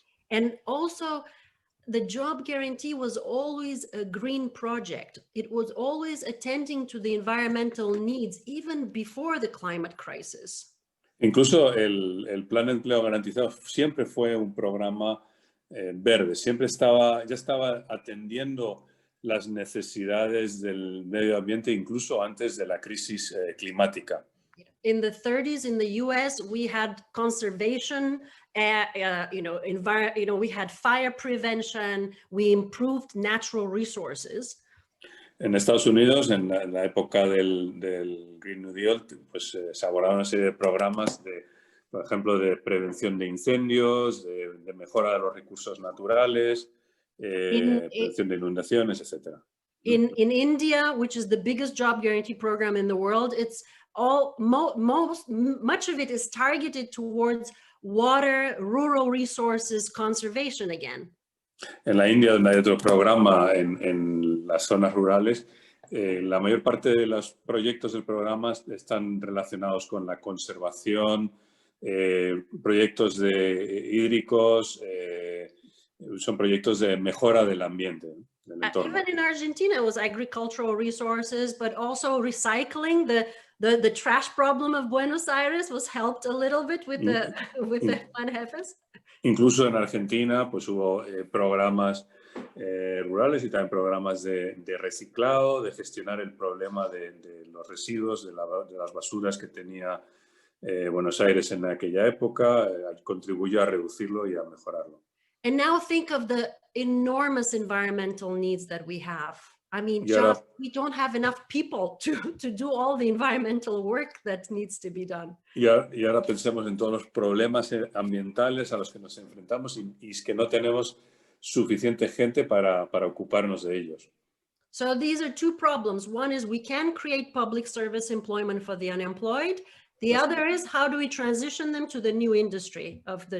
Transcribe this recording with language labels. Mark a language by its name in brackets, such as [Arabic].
[English] And also, the job guarantee was always a green project. It was always attending to the environmental needs, even before the climate crisis. [Spanish] Incluso el Plan de Empleo Garantizado siempre fue un programa verde, ya estaba atendiendo las necesidades del medio ambiente incluso antes de la crisis climática. [English] In the 30s in the US, we had conservation, we had fire prevention, we improved natural resources. [Spanish] En Estados Unidos, en la época del Green New Deal, pues se abordaron una serie de programas, por ejemplo, de prevención de incendios, de mejora de los recursos naturales, prevención de inundaciones, etc. [English] In India, which is the biggest job guarantee program in the world, it's much of it is targeted towards water, rural resources, conservation again. [Spanish] En la India, donde hay otro programa en las zonas rurales, la mayor parte de los proyectos del programa están relacionados con la conservación, proyectos hídricos, son proyectos de mejora del ambiente, del entorno. [English] Even in Argentina, it was agricultural resources, but also recycling. The trash problem of Buenos Aires was helped a little bit with the Plan Jefes. [Spanish] Incluso en Argentina, pues hubo programas rurales y también programas de reciclado, de gestionar el problema de los residuos, de las basuras que tenía Buenos Aires en aquella época, contribuyó a reducirlo y a mejorarlo. [English] And now think of the enormous environmental needs that we have. I mean, [Spanish] Y ahora- [English] just we don't have enough people to do all the environmental work that needs to be done. [Spanish] Y ahora pensemos en todos los problemas ambientales a los que nos enfrentamos y es que no tenemos suficiente gente para ocuparnos de ellos. [English] So these are two problems. One is we can create public service employment for the unemployed. The other is how do we transition them to the new industry of the